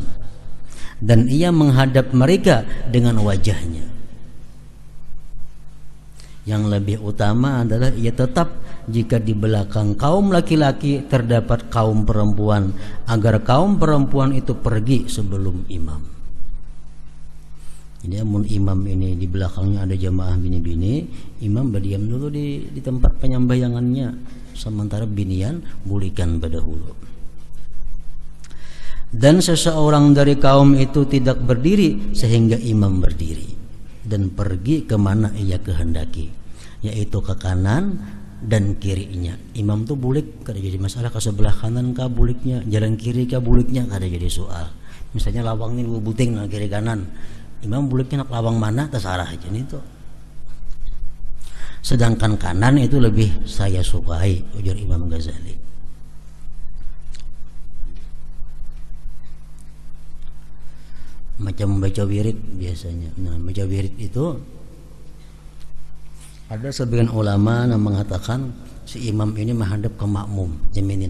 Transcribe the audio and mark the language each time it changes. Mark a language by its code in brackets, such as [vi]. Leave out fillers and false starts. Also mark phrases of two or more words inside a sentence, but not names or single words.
[id] Dan ia menghadap mereka dengan wajahnya. Yang lebih utama adalah ia tetap jika di belakang kaum laki-laki terdapat kaum perempuan, agar kaum perempuan itu pergi sebelum imam. [bjn] Jadi amun imam ini di belakangnya ada jamaah bini-bini, imam berdiam dulu di tempat penyembayangannya, sementara binian bulikan berdahulu. [id] Dan seseorang dari kaum itu tidak berdiri sehingga imam berdiri dan pergi kemana ia kehendaki, yaitu ke kanan, dan kirinya. [bjn] Imam tuh bulik kada jadi masalah, ke sebelah kanan kah buliknya, jalan kiri kah buliknya kada jadi soal. Misalnya lawang ini dua buting nah kiri kanan, imam buliknya nak lawang mana terserah aja nih tuh. [id] Sedangkan kanan itu lebih saya sukai, ujar Imam Ghazali. Macam membaca wirid biasanya. Nah, membaca wirid itu ada sebagian ulama yang mengatakan si imam ini menghadap ke makmum, jaminin.